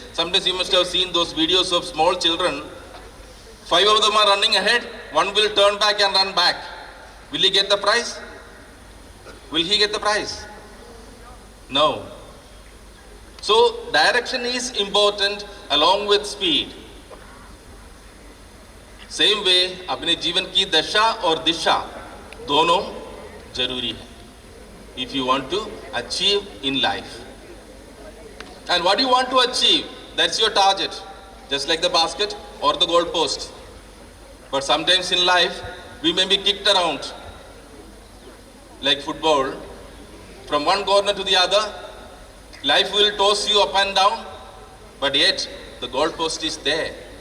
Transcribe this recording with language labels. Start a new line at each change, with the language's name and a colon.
English: Sometimes you must have seen those videos of small children. 5 of them are running ahead, one will turn back and run back. Will he get the prize? Will he get the prize? No. So direction is important along with speed.
Hindi: Same way, अपने जीवन की दशा और दिशा दोनों जरूरी है.
English: If you want to achieve in life. And what do you want to achieve? That's your target. Just like the basket or the goal post. But sometimes in life, we may be kicked around. Like football, from one corner to the other, life will toss you up and down, but yet the goal post is there.